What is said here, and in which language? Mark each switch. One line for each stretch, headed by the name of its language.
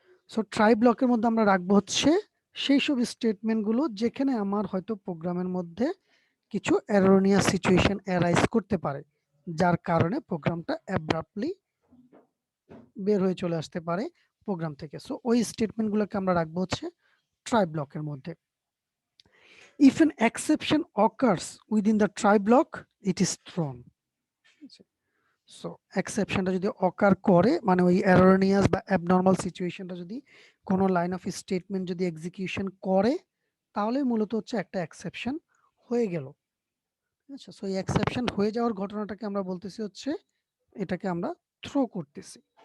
Bangla: So try ব্লকের মধ্যে আমরা রাখবো হচ্ছে সেই সব স্টেটমেন্ট গুলো যেখানে আমার হয়তো প্রোগ্রামের মধ্যে কিছু এরোনিয়াস সিচুয়েশন অ্যারাইজ করতে পারে, যার কারণে প্রোগ্রামটা অ্যাব্রাপ্টলি বের হয়ে চলে আসতে পারে প্রোগ্রাম থেকে। সো ওই স্টেটমেন্ট গুলোকে আমরা রাখবো হচ্ছে ট্রাই ব্লকের মধ্যে।
English: If an exception occurs within the try block, it is thrown.
Bangla: So এক্সেপশনটা যদি অকার করে, মানে ওই এরোনিয়াস বা অ্যাবনর্মাল সিচুয়েশনটা যদি কোনো লাইন অফ স্টেটমেন্ট যদি এক্সিকিউশন করে, তাহলে মূলত হচ্ছে একটা এক্সেপশন হয়ে গেল। আচ্ছা, সো এই এক্সেপশন হয়ে যাওয়ার ঘটনাটাকে আমরা বলতেছি হচ্ছে, এটাকে আমরা থ্রো করতেছি।